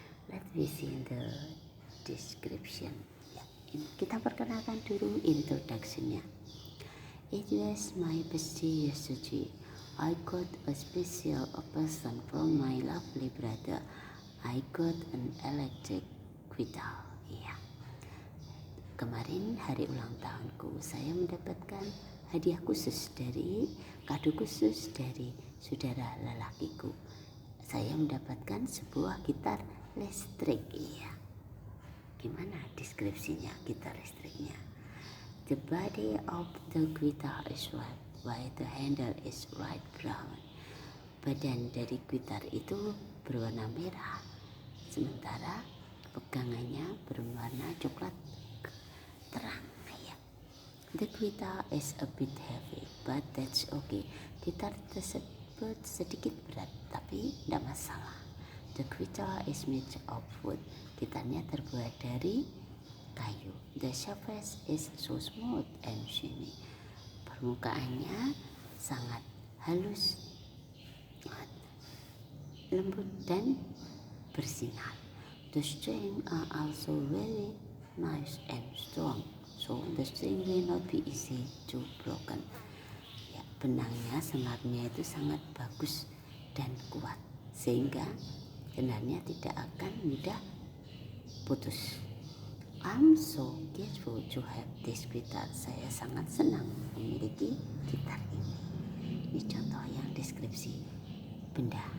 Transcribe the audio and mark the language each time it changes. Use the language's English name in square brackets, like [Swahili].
[English] Let me see the description. [Indonesian] Ya, kita perkenalkan dulu introduction-nya. [English] It was my birthday yesterday. I got a special present from my lovely brother. I got an electric guitar. [Indonesian] Ya. Kemarin hari ulang tahunku, saya mendapatkan hadiah khusus kado khusus dari saudara lelakiku. Saya mendapatkan sebuah gitar listrik. Iya. Gimana deskripsinya gitar listriknya? [English] The body of the guitar is white, while the handle is light brown. [Indonesian] Badan dari gitar itu berwarna merah, sementara pegangannya berwarna coklat terang. [English] The guitar is a bit heavy, but that's okay. [Indonesian] Gitar tersebut sedikit berat, tapi tidak masalah. [English] The guitar is made of wood. [Indonesian] Gitarnya terbuat dari kayu. [English] The surface is so smooth and shiny. [Indonesian] Permukaannya sangat halus, lembut dan bersinar. [English] The strings are also very nice and strong. So the string will not be easy to broken. [Indonesian] Ya, benangnya, senarnya itu sangat bagus dan kuat, sehingga senarnya tidak akan mudah putus. [English] I'm so grateful to have this guitar. [Indonesian] Saya sangat senang memiliki gitar ini. Ini contoh yang deskripsi benda.